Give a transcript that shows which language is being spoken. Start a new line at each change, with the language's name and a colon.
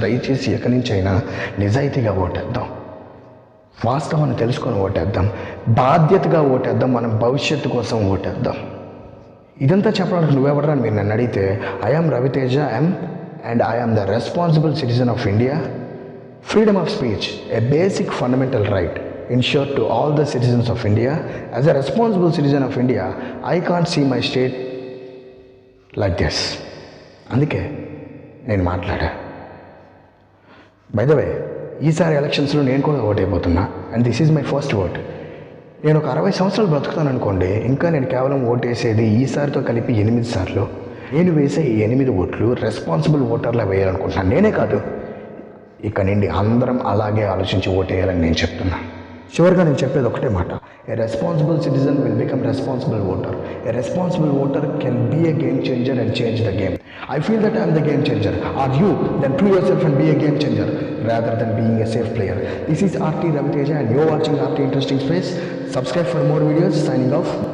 Telugu: దయచేసి ఎక్కడి నుంచి అయినా నిజాయితీగా ఓటేద్దాం, వాస్తవాన్ని తెలుసుకొని ఓటేద్దాం, బాధ్యతగా ఓటేద్దాం, మనం భవిష్యత్తు కోసం ఓటేద్దాం. ఇదంతా చెప్పడానికి నువ్వెవడరా అని మీరు నన్ను అడిగితే,
English: I'm Raviteja and I am the responsible citizen of India. Freedom of speech, a basic fundamental right ensured to all the citizens of India. As a responsible citizen of India, I can't see my state like this.
Telugu: అందుకే నేను మాట్లాడా. By the way, ఈసారి ఎలక్షన్స్లో నేను కూడా vote అయిపోతున్నా.
English: And this is my first vote.
Telugu: నేను ఒక 60 సంవత్సరాలు బ్రతుకుతాను అనుకోండి, ఇంకా నేను కేవలం ఓటేసేది ఈసారితో కలిపి 8 సార్లు. నేను వేసే ఈ 8 ఓట్లు రెస్పాన్సిబుల్ ఓటర్లా వేయాలనుకుంటున్నాను. నేనే కాదు, ఇక నుండి అందరం అలాగే ఆలోచించి ఓటేయాలని నేను చెప్తున్నా. చివరిగా నేను చెప్పేది ఒకటే మాట:
English: A responsible citizen will become responsible voter. A responsible voter can be a game changer and change the game. I feel that I am the game changer. Are you? Then prove yourself and be a game changer rather than being a safe player. This is RT Raviteja and you're watching RT Interesting Space. Subscribe for more videos. Signing off.